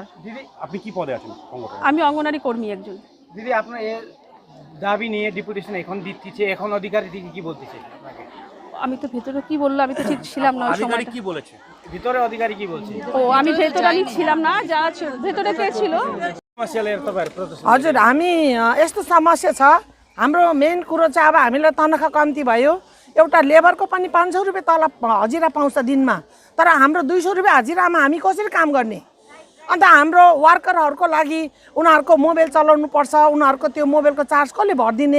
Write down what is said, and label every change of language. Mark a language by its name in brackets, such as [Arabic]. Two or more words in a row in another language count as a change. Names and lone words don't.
[Bangla] দিদি আপনি কি পদে আছেন সংগঠনে? আমি অঙ্গনারী কর্মী একজন। দিদি আপনার এর দাবি নিয়ে ডেপুটেশন এখন দিচ্ছে, এখন অধিকারী দিদি কি বলতেছে আপনাকে? আমি তো ভেতরে কি বললো আমি তো ঠিক ছিলাম না ওই সময়। কি বলেছে ভিতরে অধিকারী কি বলছে? ও আমি ভেতরে আমি ছিলাম না, যা ভেতরে কে ছিল। [Nepali] समस्या लिएर तपाईहरु प्रदर्शन हजुर हामी यस्तो समस्या छ। हाम्रो मेन कुरो चाहिँ अब हामीलाई तनखा कम्ती भयो, एउटा लेबरको पनि 500 रुपियाँ तलब हजिरा पाउँछ दिनमा, तर हाम्रो 200 रुपियाँ हजिरामा हामी कसरी काम गर्ने? अन्त हाम्रो वर्करहरूको लागि उनीहरूको मोबाइल चलाउनु पर्छ, उनीहरूको त्यो मोबाइलको चार्ज कसले भरिदिने?